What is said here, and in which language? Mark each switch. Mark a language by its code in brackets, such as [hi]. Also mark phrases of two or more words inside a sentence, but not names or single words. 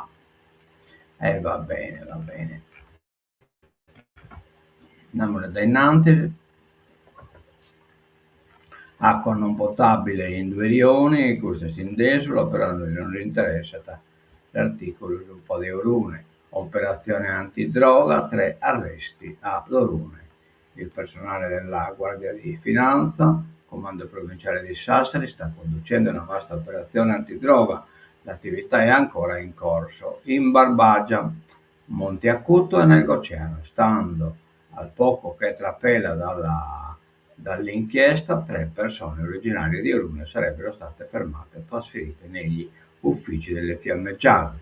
[it] Va bene, va bene. Andiamo dai Nantes. Acqua non potabile in 2 rioni, questo si indesolo, però a noi non interessa l'articolo su un po' di Orune. Operazione antidroga, 3 arresti a Orune. Il personale della Guardia di Finanza, Comando Provinciale di Sassari, sta conducendo una vasta operazione antidroga. L'attività è ancora in corso. In Barbagia, Monte Acuto e nell'Oceano, stando al poco che trapela dall'inchiesta, 3 persone originarie di Orune sarebbero state fermate e trasferite negli uffici delle Fiamme Gialle.